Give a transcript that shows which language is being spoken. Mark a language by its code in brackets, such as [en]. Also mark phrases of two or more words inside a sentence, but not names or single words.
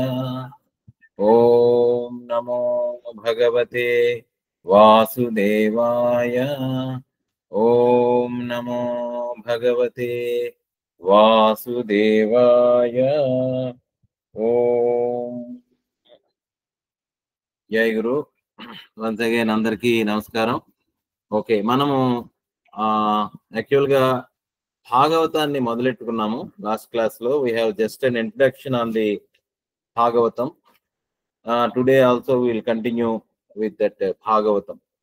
[sa] ॐ नमो भगवते वासुदेवाय। ॐ नमो भगवते वासुदेवाय। ॐ जय गुरु। [en] once again [te] అందరికీ నమస్కారం. ఓకే, మనము యాక్చువల్ గా భాగవతాన్ని మొదలెట్టుకున్నాము. [en] last class లో we have just an introduction on the Bhagavatam. today also will continue with that Bhagavatam.